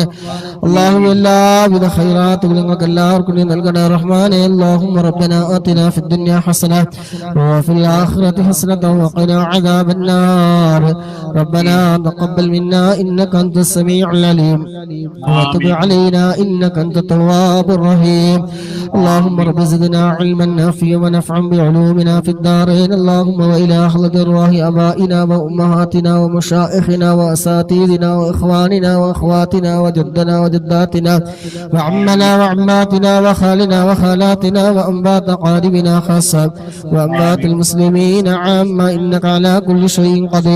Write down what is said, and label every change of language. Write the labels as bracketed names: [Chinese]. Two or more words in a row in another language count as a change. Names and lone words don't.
[Malayalam] അല്ലാഹു എല്ലാവിധ ഖൈറാത്തുകളും ഞങ്ങൾക്ക് എല്ലാവർക്കും നീ നൽകണേ റഹ്മാനെ. [Arabic] اللهم ربنا آتنا في الدنيا حسنة وفي الآخرة حسنة وقنا عذاب النار. ربنا تقبل منا إنك أنت السميع العليم وتب علينا إنك أنت التواب الرحيم. اللهم رب زدنا علما نافعا ونفعا بعلومنا في الدارين. اللهم وإلى حضرة أرواح آبائنا وأمهاتنا ومشائخنا وأساتذتنا وإخواننا وأخواتنا وجدنا وجداتنا وعمنا وعماتنا وخالنا وخالاتنا وأنبات قاربنا خاصة وأنبات المسلمين عامة إنك على كل شيء قدير.